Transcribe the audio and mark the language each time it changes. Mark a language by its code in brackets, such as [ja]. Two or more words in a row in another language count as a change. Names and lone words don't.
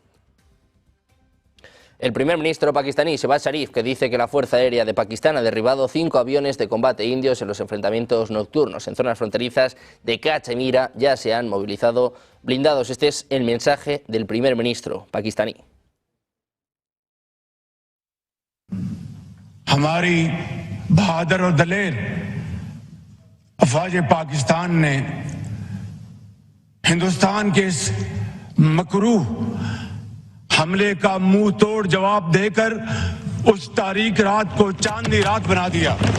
[es] El primer ministro pakistaní, Shehbaz Sharif, que dice que la Fuerza Aérea de Pakistán ha derribado 5 aviones de combate indios en los enfrentamientos nocturnos en zonas fronterizas de Cachemira, ya se han movilizado blindados. Este es el mensaje del primer ministro pakistaní. [ur] ہماری بہادر اور دلیر افواج پاکستان نے ہندوستان کے اس مکروہ حملے کا منہ توڑ جواب دے کر اس تاریک رات کو چاندنی رات بنا دیا.